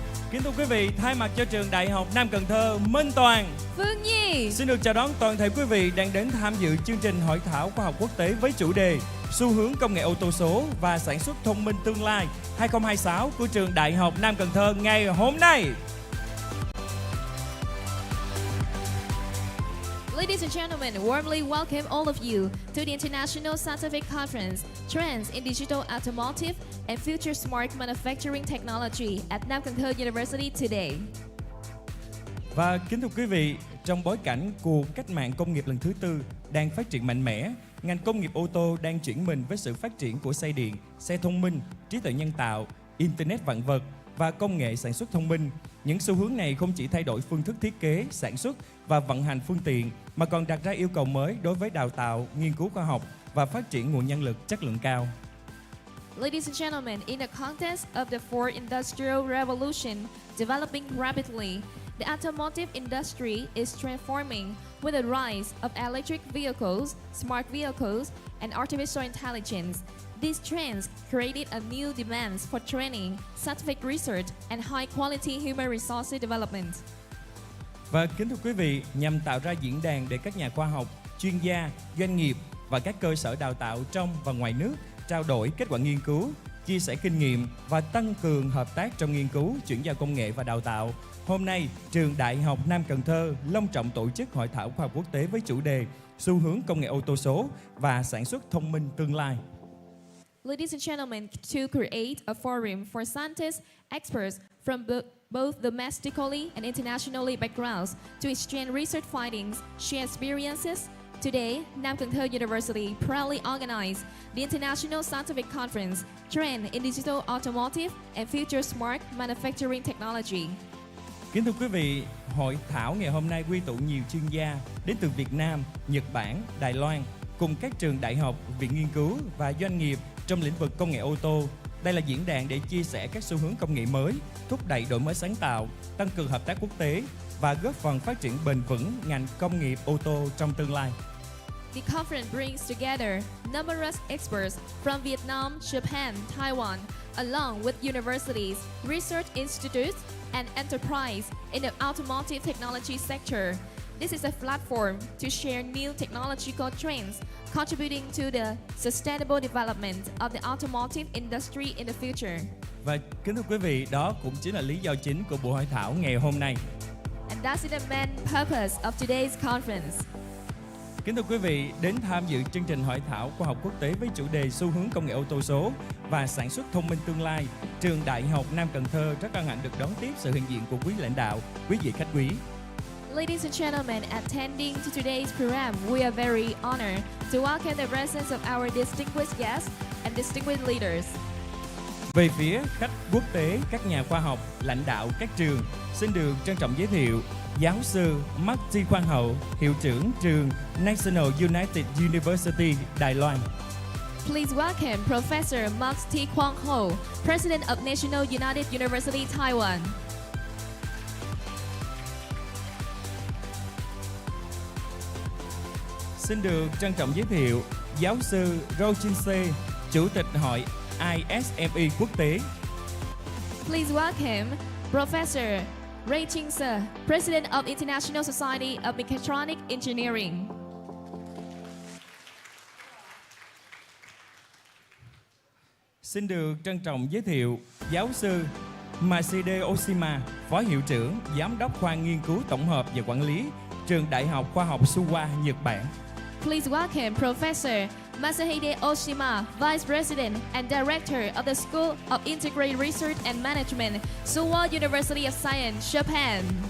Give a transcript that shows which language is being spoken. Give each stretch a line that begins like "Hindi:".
Vietnamese: Kính thưa quý vị, thay mặt cho Trường Đại học Nam Cần Thơ, Minh Toàn, Phương Nhi xin được chào đón toàn thể quý vị đang đến tham dự chương trình Hội Thảo Khoa học Quốc tế với chủ đề Xu hướng công nghệ ô tô số và sản xuất thông minh tương lai 2026 của Trường Đại học Nam Cần Thơ ngày hôm nay.
English: Ladies and gentlemen, warmly welcome all of you to the International Scientific Conference, Trends in Digital Automotive and Future Smart Manufacturing Technology at Nam Cần Thơ University today.
Vietnamese: Và kính thưa quý vị, trong bối cảnh cuộc cách mạng công nghiệp lần thứ tư đang phát triển mạnh mẽ, ngành công nghiệp ô tô đang chuyển mình với sự phát triển của xe điện, xe thông minh, trí tuệ nhân tạo, Internet vạn vật, và công nghệ sản xuất thông minh. Những xu hướng này không chỉ thay đổi phương thức thiết kế, sản xuất và vận hành phương tiện, mà còn đặt ra yêu cầu mới đối với đào tạo, nghiên cứu khoa học và phát triển nguồn nhân lực chất lượng cao.
English: Ladies and gentlemen, in the context of the fourth industrial revolution developing rapidly, the automotive industry is transforming with the rise of electric vehicles, smart vehicles, and artificial intelligence. These trends created a new demands for training, scientific research, and high-quality human resources development.
Vietnamese: Và kính thưa quý vị, nhằm tạo ra diễn đàn để các nhà khoa học, chuyên gia, doanh nghiệp và các cơ sở đào tạo trong và ngoài nước trao đổi kết quả nghiên cứu, chia sẻ kinh nghiệm và tăng cường hợp tác trong nghiên cứu, chuyển giao công nghệ và đào tạo. Hôm nay, Trường Đại học Nam Cần Thơ long trọng tổ chức Hội Thảo Khoa học quốc tế với chủ đề Xu hướng công nghệ ô tô số và sản xuất thông minh tương lai.
English: Ladies and gentlemen, to create a forum for scientists, experts from both domestically and internationally backgrounds to exchange research findings, share experiences, today, Nam Cần Thơ University proudly organized the International Scientific Conference, Trend in Digital Automotive and Future Smart Manufacturing Technology.
Vietnamese: Kính thưa quý vị, hội thảo ngày hôm nay quy tụ nhiều chuyên gia đến từ Việt Nam, Nhật Bản, Đài Loan cùng các trường đại học, viện nghiên cứu và doanh nghiệp trong lĩnh vực công nghệ ô tô. Đây là diễn đàn để chia sẻ các xu hướng công nghệ mới, thúc đẩy đổi mới sáng tạo, tăng cường hợp tác quốc tế và góp phần phát triển bền vững ngành công nghiệp ô tô trong tương lai.
English: The conference brings together numerous experts from Vietnam, Japan, Taiwan, along with universities, research institutes, and enterprise in the automotive technology sector. This is a platform to share new technological trends, contributing to the sustainable development of the automotive industry in the future.
Vietnamese: Và kính thưa quý vị, đó cũng chính là lý do chính của buổi hội thảo ngày hôm nay.
English: And that's the main purpose of today's conference.
Vietnamese: Kính thưa quý vị, đến tham dự chương trình hội thảo khoa học quốc tế với chủ đề xu hướng công nghệ ô tô số và sản xuất thông minh tương lai, Trường Đại học Nam Cần Thơ rất hân hạnh được đón tiếp sự hiện diện của quý lãnh đạo, quý vị khách quý.
English: Ladies and gentlemen, attending to today's program, we are very honored to welcome the presence of our distinguished guests and distinguished leaders.
Vietnamese: Về phía khách quốc tế, các nhà khoa học, lãnh đạo các trường, xin được trân trọng giới thiệu giáo sư Mark Khoan Hậu, hiệu trưởng trường National United University, Đài Loan.
English: Please welcome Professor Mark Khoan Hậu, President of National United University, Taiwan.
Vietnamese: Xin được trân trọng giới thiệu giáo sư Rojinsei, Chủ tịch Hội ISME quốc tế.
English: Please welcome Professor Ray Ching-se, President of International Society of Mechatronic Engineering.
Vietnamese: Xin được trân trọng giới thiệu giáo sư Maside Oshima, Phó Hiệu trưởng, Giám đốc khoa nghiên cứu tổng hợp và quản lý, Trường Đại học Khoa học Suwa, Nhật Bản.
English: Please welcome Professor Masahide Oshima, Vice President and Director of the School of Integrated Research and Management, Suwa University of Science, Japan.